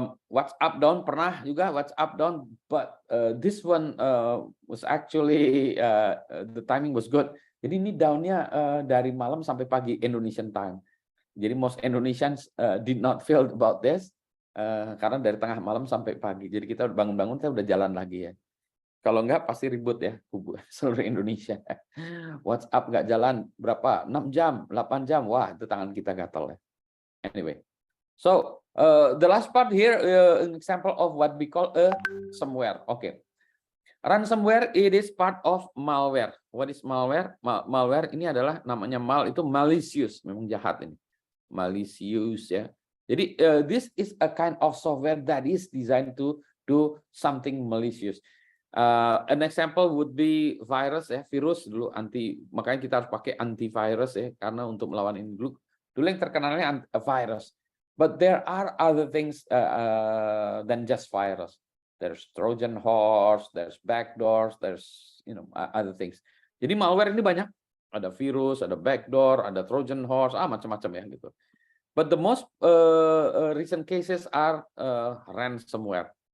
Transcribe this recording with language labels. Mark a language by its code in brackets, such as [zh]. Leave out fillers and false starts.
[en] WhatsApp down, [id] pernah juga WhatsApp down, [en] but this one was actually the timing was good. [id] Jadi ini down-nya dari malam sampai pagi [en] Indonesian time. [id] Jadi [en] most Indonesians did not feel about this [id] karena dari tengah malam sampai pagi. Jadi kita bangun-bangun kita udah jalan lagi ya. Kalau enggak pasti ribut ya seluruh Indonesia. WhatsApp nggak jalan berapa? 6 jam, 8 jam. Wah, itu tangan kita gatal ya. [en] Anyway. So the last part here, an example of what we call a ransomware. Okay, ransomware it is part of malware. What is malware? [id] Malware ini adalah namanya itu malicious, memang jahat ini, malicious ya. [en] Jadi this is a kind of software that is designed to do something malicious. An example would be virus [id] ya, virus dulu makanya kita harus pakai antivirus ya, karena untuk melawan ini dulu yang terkenalnya virus. [en] But there are other things than just virus. There's Trojan horse, there's backdoors, there's other things. [id] Jadi malware ini banyak. Ada virus, ada backdoor, ada Trojan horse, macam-macam ya gitu. [en] But the most recent cases are ransomware.